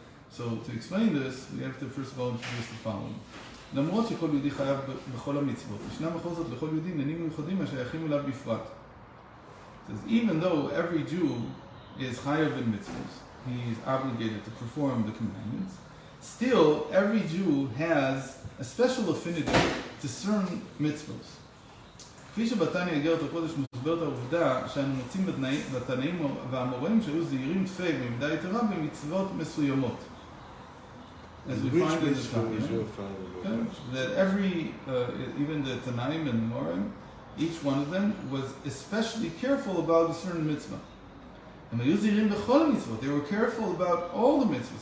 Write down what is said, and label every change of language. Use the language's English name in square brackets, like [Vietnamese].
[English] So to explain this, we have to first of all introduce the following. [Hebrew] למרות שכל יהודי חייב בכל המצוות, ישנם בכל זאת לכל יהודי עניינים מיוחדים השייכים אליו בפרט. [English] It says, even though every Jew is chayav in mitzvahs, he is obligated to perform the commandments, still every Jew has a special affinity to certain mitzvahs. [Hebrew] כפי שבתניא איגרת הקודש מסברת העובדה שאנו מוצאים בתנאים והאמוראים שהיו זהירים תפי במידה יתרה במצוות מסוימות. [English] As we find in the Tanya, that every, even the Tanaim and Morim, each one of them was especially careful about a certain mitzvah. And they were careful about all the mitzvahs.